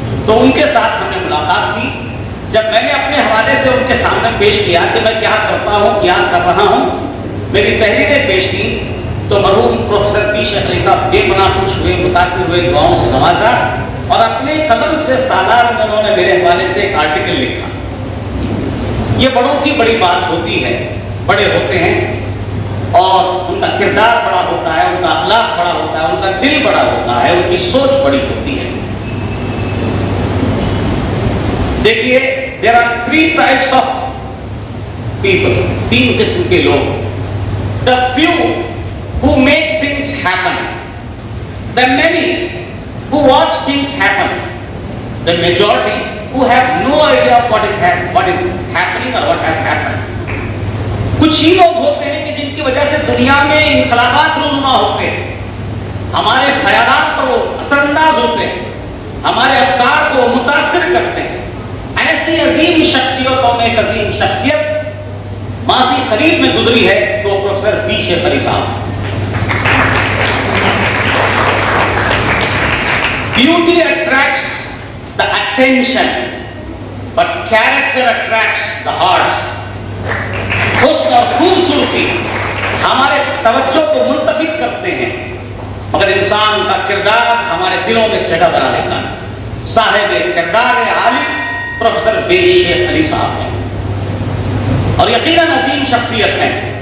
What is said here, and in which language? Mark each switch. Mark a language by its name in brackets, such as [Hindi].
[Urdu] تو ان کے ساتھ ہمیں ملاقات کی. جب میں نے اپنے حوالے سے ان کے سامنے پیش کیا کہ میں کیا کرتا ہوں، کیا کر رہا ہوں، میری تحریریں پیش کی، تو مرحوم پروفیسر بی شیخ علی صاحب بے پناہ خوش ہوئے، متاثر ہوئے، دعاؤں سے نوازا اور اپنے قلم سے سالار میں انہوں نے میرے حوالے سے ایک آرٹیکل لکھا. یہ بڑوں کی بڑی بات ہوتی ہے، بڑے ہوتے ہیں اور ان کا کردار بڑا ہوتا ہے، ان کا اخلاق بڑا ہوتا ہے، ان کا دل بڑا ہوتا ہے، ان کی سوچ بڑی ہوتی ہے. دیکھیے [English] there are 3 types of people، [Urdu] 3 قسم کے لوگ. [English] the few who make things happen، the many who watch things happen، the majority who have no idea of what is happening or what has happened. [Urdu] کچھ ہی لوگ ہوتے ہیں کہ جن کی وجہ سے دنیا میں انقلابات رونما ہوتے ہیں، ہمارے خیالات پر وہ اثر انداز ہوتے ہیں، ہمارے افکار کو متاثر کرتے ہیں. ایسی عظیم شخصیتوں میں ایک عظیم شخصیت ماضی قریب میں گزری ہے تو پروفیسر بی شیخ علی صاحب. [English] Beauty attracts the attention, but character attracts the hearts. [Urdu] حسن اور خوبصورتی ہمارے توجہ کو منتخب کرتے ہیں، مگر انسان کا کردار ہمارے دلوں میں جگہ بنا لیتا ہے. صاحب کردار عالی پروفیسر بی شیخ علی صاحب ہیں اور یقیناً عظیم شخصیت ہیں.